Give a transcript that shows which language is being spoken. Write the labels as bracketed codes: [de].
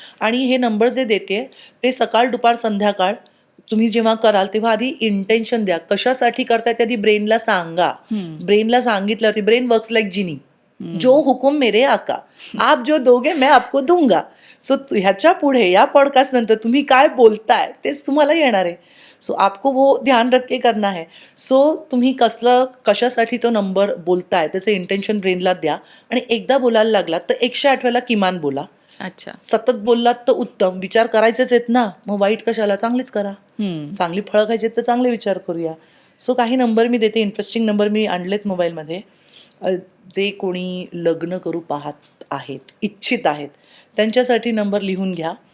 [mr] आणि हे नंबर जे देते ते सकाळ दुपार संध्याकाळ तुम्ही जेव्हा कराल तेव्हा आधी इंटेन्शन द्या, कशासाठी करताय ते आधी ब्रेनला सांगा. ब्रेनला सांगितल्यावरती [en] brain works like genie, [hi] जो हुकुम मेरे आका, आप जो दोगे मैं आपको दूंगा. [mr] सो ह्याच्या पुढे या पॉडकास्ट नंतर तुम्ही काय बोलताय तेच तुम्हाला येणार आहे. [hi] सो आपको वो ध्यान रख के करना है. [mr] सो तुम्ही कशासाठी तो नंबर बोलताय त्याचं इंटेन्शन ब्रेनला द्या. आणि एकदा बोलायला लागलात तर 108 वेळेला किमान बोला. [hi] अच्छा. [mr] सतत बोललात तर उत्तम. विचार करायचेच आहेत ना, मग वाईट कशाला, चांगलीच करा. चांगली फळं खायची तर चांगले विचार करूया. सो काही नंबर मी देते, इंटरेस्टिंग नंबर मी आणलेत मोबाईलमध्ये. जे कोणी लग्न करू पाहत आहेत, इच्छित आहेत, त्यांच्यासाठी नंबर लिहून घ्या.